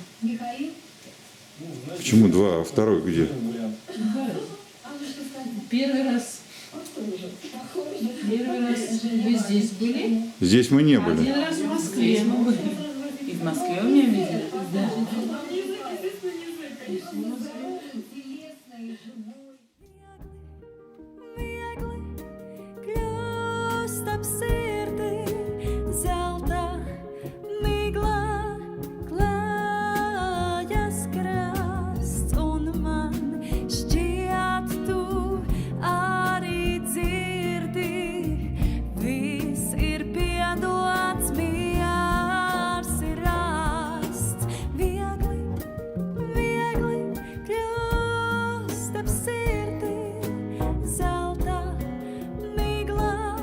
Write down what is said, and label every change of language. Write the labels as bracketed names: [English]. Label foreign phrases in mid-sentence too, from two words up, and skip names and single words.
[Russian] Почему два, а второй где? Первый раз. Первый раз вы здесь были? Здесь мы не были. Один раз в Москве мы были. И в Москве у меня видели. Да. [Latvian] Viegli kļūst ap sirdī, zelta miglā klājas krasts, un man šķiet tu arī dzirdi, viss ir piedots, miers ir rasts, viegli, viegli kļūst ap sirdī, zelta miglā